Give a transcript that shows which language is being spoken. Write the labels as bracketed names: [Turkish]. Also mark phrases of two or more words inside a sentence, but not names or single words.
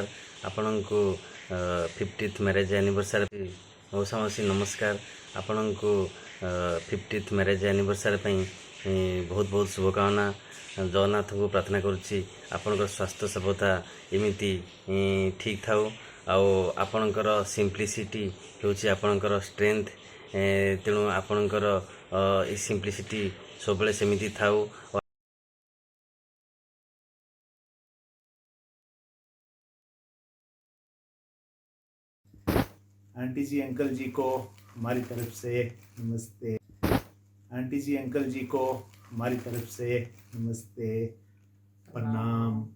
[Odia] ଆପଣଙ୍କୁ 50th [English] marriage anniversary [Odia] ପାଇଁ ବହୁତ ବହୁତ ଶୁଭକାମନା। ଜଗନ୍ନାଥଙ୍କୁ ପ୍ରାର୍ଥନା କରୁଛି ଆପଣଙ୍କର ସ୍ୱାସ୍ଥ୍ୟ ସଭ୍ୟତା ଏମିତି ଠିକ୍ ଥାଉ, ଆଉ ଆପଣଙ୍କର ସିମ୍ପ୍ଲିସିଟି ହେଉଛି ଆପଣଙ୍କର ଷ୍ଟ୍ରେଂଥ। ତେଣୁ ଆପଣଙ୍କର ଏ ସିମ୍ପ୍ଲିସିଟି ସବୁବେଳେ ସେମିତି ଥାଉ। [Hindi] आंटी जी अंकल जी को हमारी तरफ से नमस्ते। आंटी जी अंकल जी को हमारी तरफ से नमस्ते, प्रणाम।